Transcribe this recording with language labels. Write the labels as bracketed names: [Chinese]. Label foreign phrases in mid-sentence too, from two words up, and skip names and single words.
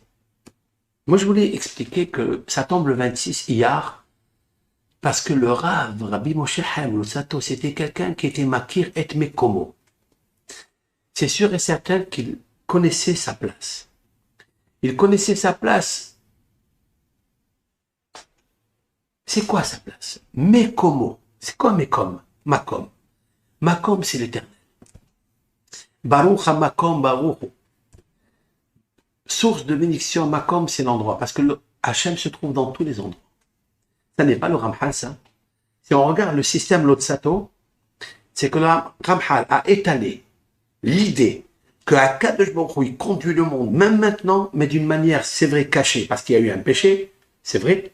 [French] Moi, je voulais expliquer que ça tombe le 26 Iyar, parce que le Rav, Rabbi Moshe Chaim Luzzatto, c'était quelqu'un qui était [Hebrew] Makir et Mekomo. [French] C'est sûr et certain qu'il connaissait sa place. Il connaissait sa place. C'est quoi sa place? Mekomo. C'est quoi Mekom? Makom. Makom, c'est l'éternel. [Hebrew] Baruch ha-makom baruch. [French] Source de bénédiction, Makom, c'est l'endroit. Parce que le Hachem se trouve dans tous les endroits. Ça n'est pas le Ramchal, ça. Si on regarde le système Luzzatto, c'est que le Ramchal a étalé l'idée que [Hebrew] Akadosh Baruch Hu, [French] il conduit le monde, même maintenant, mais d'une manière, c'est vrai, cachée, parce qu'il y a eu un péché, c'est vrai.